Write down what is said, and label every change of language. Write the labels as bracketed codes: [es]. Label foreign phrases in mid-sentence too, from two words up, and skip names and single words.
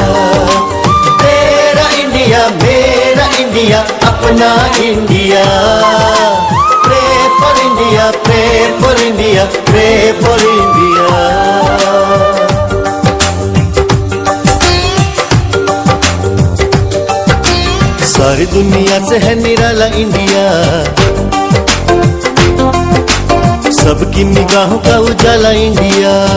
[hi] तेरा इंडिया मेरा इंडिया अपना इंडिया. [en] Pray for India, pray for India, pray for India. [hi] सारी दुनिया से है निराला इंडिया, सबकी निगाहों का उजाला इंडिया.